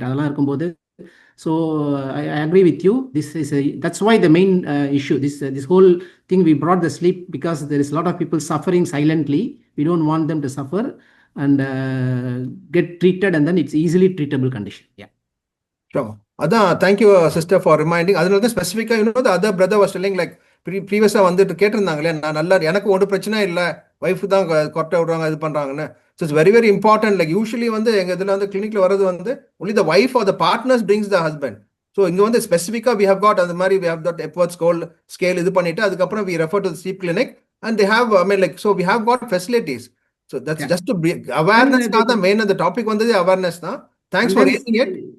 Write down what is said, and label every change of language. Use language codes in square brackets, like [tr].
[ta] அதெல்லாம் இருக்கும்போது, [en] so I agree with you. That's why the main issue, this whole thing, we brought the sleep because there is a lot of people suffering silently. We don't want them to suffer and get treated, and then it's easily treatable condition. Yeah. Sure. Thank you, sister, for reminding. Adha specific, the other brother was telling like previously [ta] வந்துட்டு கேட்டிருந்தாங்களே, நான் நல்லா எனக்கு ஒன்றும் பிரச்சனை இல்லை, wife தான் கொட்டை விடுறாங்க இது பண்றாங்கன்னு. [en] So it's very very important. Like usually [ta] வந்து எங்க இதுல வந்து கிளினிக்ல வரது வந்து [en] only the wife or the partners brings the husband. So இங்க வந்து ஸ்பெசிஃபிக்கா we have got [ta] அந்த மாதிரி [en] we have got Epworth scale இது பண்ணிட்டு அதுக்கப்புறம் we refer to the sleep clinic and they have so we have got facilities. So that's just to bring awareness. The main the topic வந்தது awareness தான். Thanks for raising it.